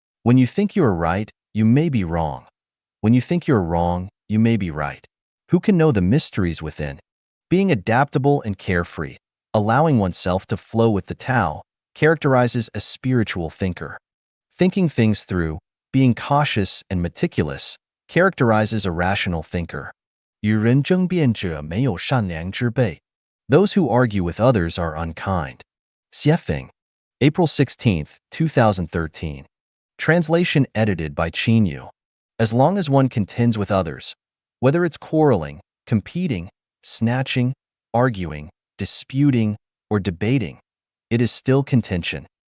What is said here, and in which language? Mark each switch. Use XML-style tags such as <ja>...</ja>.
<en>When you think you are right, you may be wrong. When you think you're wrong, you may be right. Who can know the mysteries within? Being adaptable and carefree, allowing oneself to flow with the Tao, characterizes a spiritual thinker. Thinking things through, being cautious and meticulous, characterizes a rational thinker.</en> <zh>与人争辩者没有善良之辈.</zh> <en>Those who argue with others are unkind. Xiefeng. April 16th, 2013. Translation edited by Qin Yu. As long as one contends with others, whether it's quarreling, competing, snatching, arguing, disputing, or debating, it is still contention.</en>